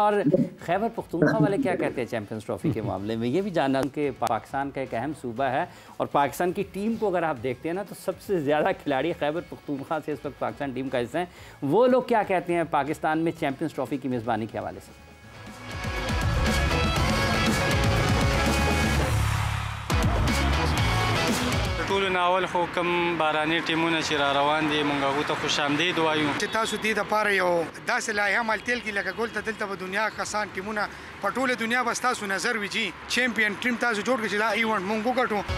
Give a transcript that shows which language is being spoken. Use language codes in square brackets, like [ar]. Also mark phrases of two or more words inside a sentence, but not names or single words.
[ur] اور خیبر پختونخوا والے کیا کہتے ہیں چیمپئنز ٹرافی کے معاملے میں? یہ بھی جاننا کہ پاکستان کا ایک اہم صوبہ ہے اور پاکستان کی ٹیم کو اگر آپ دیکھتے ہیں نا تو سب سے زیادہ کھلاڑی خیبر پختونخوا سے اس وقت پاکستان ٹیم کا حصہ ہیں. وہ لوگ کیا کہتے ہیں پاکستان میں چیمپئنز ٹرافی کی میزبانی کے حوالے سے? [ps] ټولو ناول خو کوم باراني ټیمونه چې را روان دي مونږ هغو ته خوش آمدید وایو چې تاسو دې دپاره یو داسې لایحه عمل تیل کړي لکه ګول ته دلته به دنیا کسان ټیمونه په ټوله دنیا به ستاسو نظر وي چې چیمپئن ټیم تاسو جوړ کړئ چې دا ایونټ مونږ وګټو.